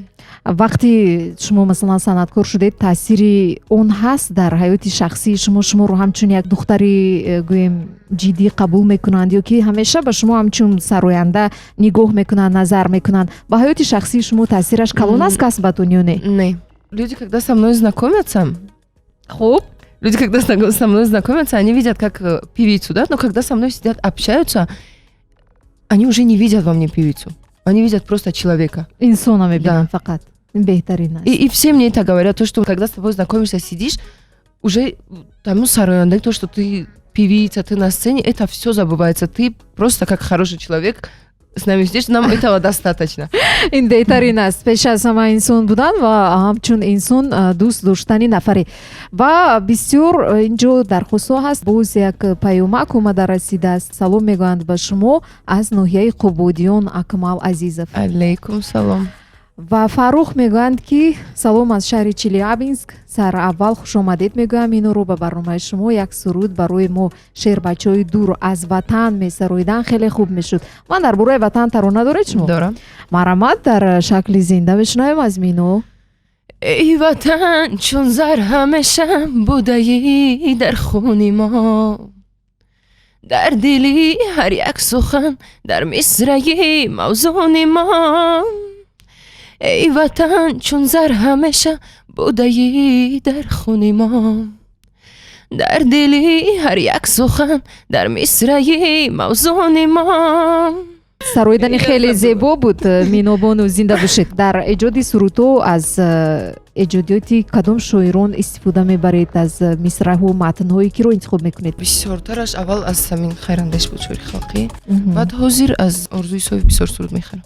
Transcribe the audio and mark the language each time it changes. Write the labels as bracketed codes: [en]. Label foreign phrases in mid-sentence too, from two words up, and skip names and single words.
[tg] вақте шумо масалан санъаткор шудед, таъсири он ҳаст дар ҳаёти шахсии шумо? шуморо ҳамчун як духтари гӯем ҷиддӣ қабул мекунанд ё ки ҳамеша ба шумо ҳамчун сароянда нигоҳ мекунанд, назар мекунанд? ба ҳаёти шахсии шумо таъсираш калон аст касбатон ё не? не. [ru] Люди, когда со мной знакомятся, [tg] хуб, [ru] когда со мной знакомятся, они видят как певицу, да, но когда со мной сидят, общаются, они уже не видят во мне певицу. Они видят просто человека. [tg] инсона мебинанд фақат. беҳтарин аст. [ru] И все мне это говорят, то, что когда с тобой знакомишься, сидишь, уже тому сароянда, то, что ты певица, ты на сцене, это все забывается. Ты просто как хороший человек с нами сидишь, нам этого достаточно. [tg] ин беҳтарин аст. пеш аз ҳама инсон будан ва ҳамчун инсон дӯст доштани нафаре. ва бисёр инҷо дархостҳо ҳаст. боз як паёмак омада расидааст. салом мегӯянд ба шумо аз ноҳияи Қубодиён Акмал Азизов. Алейкум салом. ва Фаррух мегӯянд ки салом аз шаҳри Челябинск. сараввал хушомадед мегӯям инуро ба барномаи шумо. як суруд барои мо шеърбачаҳои дур аз ватан месароидан хеле хуб мешуд. ман дар бораи ватан тарона доред шумо? Дорам. марамад дар шакли зинда мешунавем аз Мино. [fa] ای وطن چون زر همیشه بودایی در خونی ما، در دلی هر یک سخن در مصرعی موزونی ما. ای وطن چون زر همیشه بودایی در خونی ما، در دلی هر یک سخن در مصرعی موزونی ما. [tg] сароидани хеле зебо буд. Минобону зинда бошед. дар эҷоди сурудҳо аз эҷодиёти кадом шоирон истифода мебаред? аз мисраъҳо, матнҳое киро интихоб мекунед? бисёртараш аввал аз Самин Хайрандеш буд шоири халқӣ, баъд ҳозир аз Орзуи Софи бисёр суруд мехонам.